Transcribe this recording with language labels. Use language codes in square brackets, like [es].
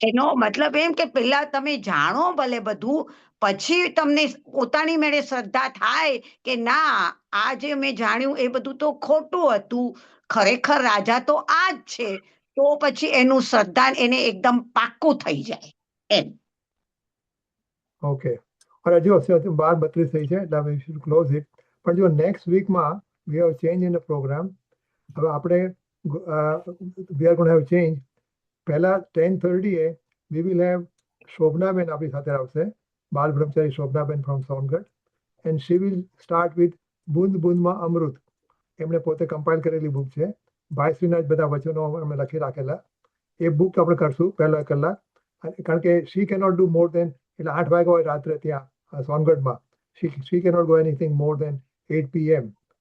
[gu] એનો મતલબ એમ કે પેલા તમે જાણો ભલે બધું, પછી તમને પોતાની મેળે શ્રદ્ધા થાય કે ના આ જે મેં જાણ્યું એ બધું તો ખોટું હતું, ખરેખર રાજા તો આ જ છે, તો પછી એનું શ્રદ્ધા એને એકદમ પાક્કું થઈ જાય એમ. ઓકે, અને જો 12:32 થઈ છે એટલે [en] we should close it. [gu] પણ જો નેક્સ્ટ વીકમાં [en] we have change in the program. [gu] હવે આપણે [en] we are going to have change. [gu] પહેલા 10:30 [en] we will have [gu] શોભનાબેન આપણી સાથે આવશે, બાલ બ્રહ્મચારી Shobhanaben from Songadh, [en] and she will start with [gu] બુંદ બુંદમાં અમૃત. એમણે પોતે કમ્પાઇલ કરેલી બુક છે, ભાઈશ્રીના જ બધા વચનો અમે લખી રાખેલા. એ બુક આપણે કરશું પહેલા કલાક, કારણ કે [en] she cannot do more than, [gu] એટલે 8 વાગ્યા હોય રાત્રે ત્યાં સોનગઢમાં, [en] she cannot go anything more than 8 PM.